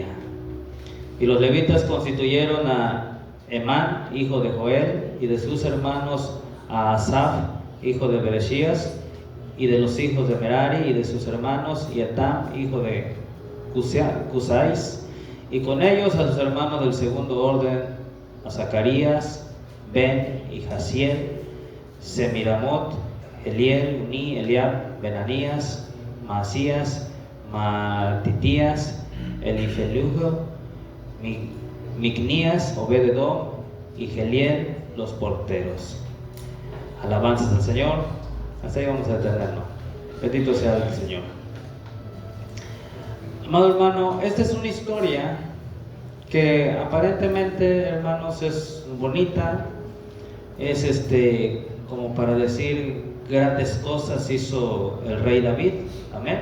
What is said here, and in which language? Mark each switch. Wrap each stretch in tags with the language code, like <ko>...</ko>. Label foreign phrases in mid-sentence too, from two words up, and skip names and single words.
<es>Y los levitas constituyeron a Emán, hijo de Joel, y de sus hermanos a Asaf, hijo de Bereshías, y de los hijos de Merari, y de sus hermanos, y Etam, hijo de Cusais, y con ellos a sus hermanos del segundo orden, a Zacarías, Ben y Jaziel, Semiramot, Eliel, Uní, Eliab, Benanías, Maasías, Matitías, Elifelujo, Micnías, Obededom y Geliel, los porteros. Alabanzas al Señor. Hasta ahí vamos a detenernos. Bendito sea el Señor. Amado hermano, esta es una historia que aparentemente, hermanos, es bonita, es como para decir grandes cosas hizo el rey David, amén.</es>